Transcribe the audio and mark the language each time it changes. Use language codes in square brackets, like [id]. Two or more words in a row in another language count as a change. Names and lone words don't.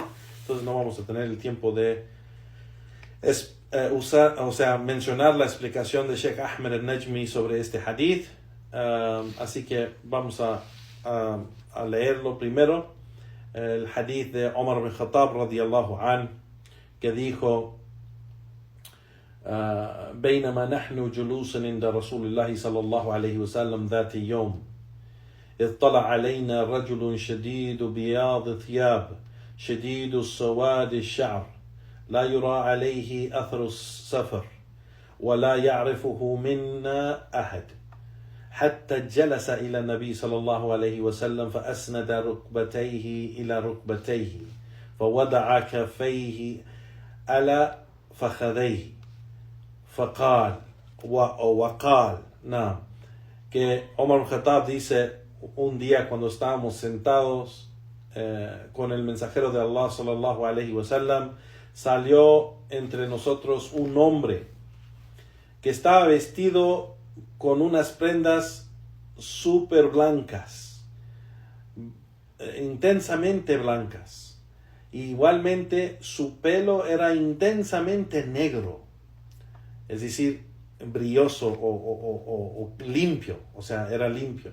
[es] Entonces no vamos a tener el tiempo de mencionar la explicación de Sheikh Ahmed al-Najmi sobre este hadith, así que vamos a leerlo primero. El hadith de Omar ibn Khattab [ar] رضي الله عن, [es] que dijo: [ar] بينما نحن جلوس عند رسول الله صلى الله عليه وسلم ذات يوم إذ طلع علينا رجل شديد بياض ثياب شديد السواد الشعر لا يرى عليه أثر السفر ولا يعرفه منا أحد حتى جلس إلى النبي صلى الله عليه وسلم فأسند ركبتيه إلى ركبتيه فوضع كفيه على فخذيه فقال وقال نعم [es] que Omar al-Khattab dice un día cuando estábamos sentados con el mensajero de Allah [ar] صلى الله عليه وسلم, [es] salió entre nosotros un hombre que estaba vestido con unas prendas súper blancas, intensamente blancas. Igualmente su pelo era intensamente negro, es decir, brilloso o limpio, o sea, era limpio.